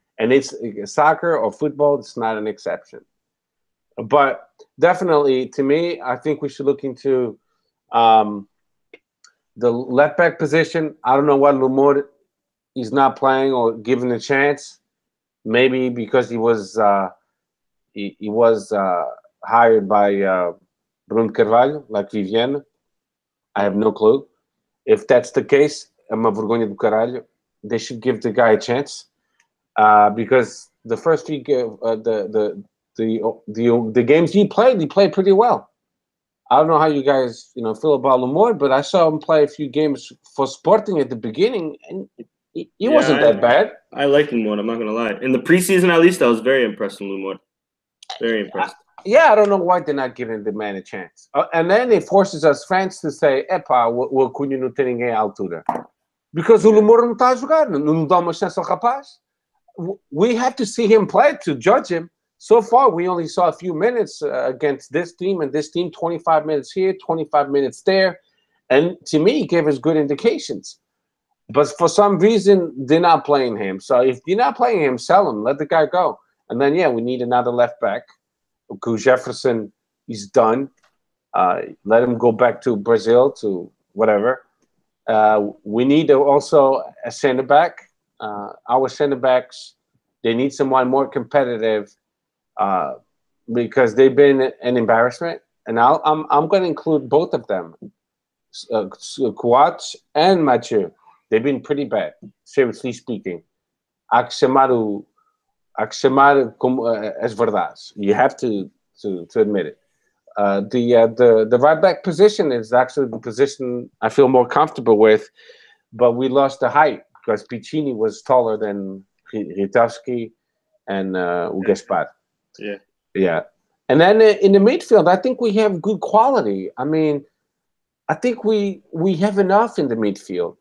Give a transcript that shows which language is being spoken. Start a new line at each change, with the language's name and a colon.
English: And it's soccer or football, it's not an exception. But definitely, to me, I think we should look into the left back position. I don't know what Lumor is not playing or given a chance. Maybe because he was hired by Bruno Carvalho, like Vivienne. I have no clue. If that's the case,
Portuguese: é uma vergonha do caralho.
English: They should give the guy a chance because the first few the games he played pretty well. I don't know how you guys, feel about Lumor, but I saw him play a few games for Sporting at the beginning, and he wasn't that bad. I like Lumor, I'm not going to lie. In the preseason, at least, I was very impressed with Lumor. Very impressed. I don't know why they're not giving the man a chance. And then it forces us fans to say,
Portuguese: epá, o Acunha não tem ninguém à altura.
English: Because
Portuguese: o Lumor não está a jogar, não dá uma chance ao rapaz.
English: We have to see him play to judge him. So far, we only saw a few minutes against this team and this team, 25 minutes here, 25 minutes there. And to me, he gave us good indications. But for some reason, they're not playing him. So if you're not playing him, sell him. Let the guy go. And then, we need another left back. Jefferson is done. Let him go back to Brazil, to whatever. We need also a center back. Our center backs, they need someone more competitive because they've been an embarrassment. And I'm going to include both of them, Coates and Mathieu. They've been pretty bad, seriously speaking.
Portuguese: Há que chamar como as verdades.
English: You have to admit it. The right back position is actually the position I feel more comfortable with, but we lost the height because Piccini was taller than Ritowski and Gaspar. Yeah. And then in the midfield, I think we have good quality. I mean, I think we have enough in the midfield.